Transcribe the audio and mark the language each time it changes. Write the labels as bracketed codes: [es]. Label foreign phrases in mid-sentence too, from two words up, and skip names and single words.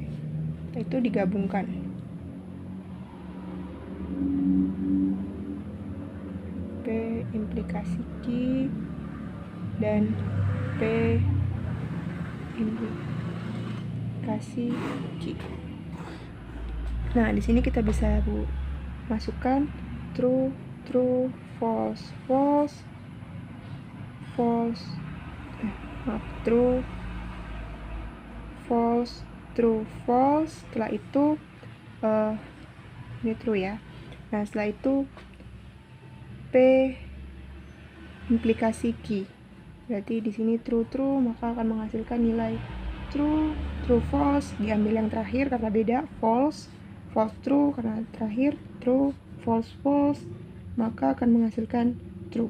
[id] Setelah itu digabungkan. P implikasi Q dan P implikasi Q. Nah, di sini kita bisa masukkan [en] true, true, false, false, false, true, false, true, false. [id] Setelah itu ini true ya. Nah, setelah itu P implikasi Q. Berarti di sini [en] true true [id] maka akan menghasilkan nilai [en] true, true false, [id] diambil yang terakhir karena beda, [en] false, false true [id] karena terakhir, [en] true, false false, [id] maka akan menghasilkan true.